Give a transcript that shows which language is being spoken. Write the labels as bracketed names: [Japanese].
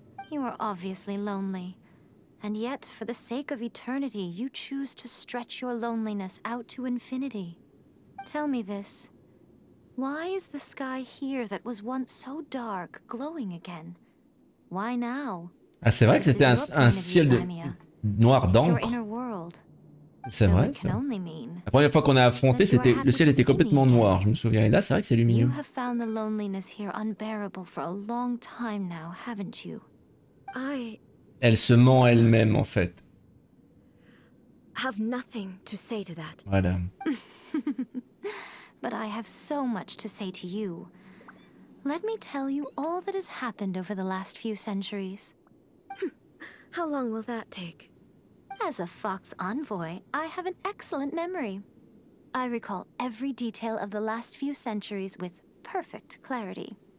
[English] You are obviously lonely, and yet for the sake of eternity you choose to stretch your loneliness out to infinity. Tell me this. Why is the sky here that was once so dark glowing again? Why now? [French] Ah, c'est vrai que c'était un ciel de noir d'encre. C'est vrai, ça. La première fois qu'on a affronté, le ciel était complètement noir, je me souviens. Et là, c'est vrai que c'est lumineux. [English] You have found the loneliness here unbearable for a long time now, haven't you? [French] Elle se ment elle-même, en fait. [English] Have nothing to say to that. [French] Voilà. [English] But I have so much to say to you. Let me tell you all that has happened over the last few centuries. How long will that take? As a Fox envoy, I have an excellent memory. I recall every detail of the last few centuries with perfect clarity.